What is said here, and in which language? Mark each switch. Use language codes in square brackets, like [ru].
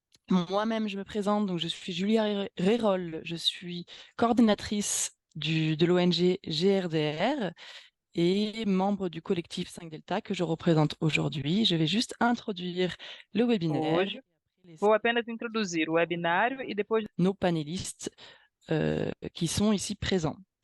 [fr] Moi-même, je me présente, donc je suis Julia Rérol, je suis coordinatrice de l'ONG GRDR et membre du collectif 5 Delta que je représente aujourd'hui. Je vais juste introduire le webinaire. [pt] Hoje, vou apenas introduzir o webinário e depois [fr] Nos panélistes qui sont ici présents.